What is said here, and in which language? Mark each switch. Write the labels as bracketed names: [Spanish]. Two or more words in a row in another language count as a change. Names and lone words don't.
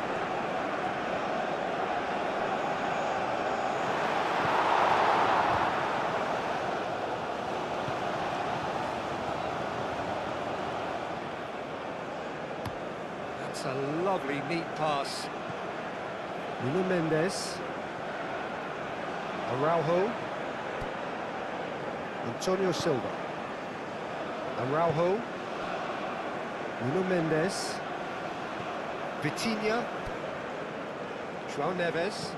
[English] That's a lovely, neat pass. Nuno Mendes. Araujo. Antonio Silva. Araujo. Nuno Mendes. Vitinha. João Neves.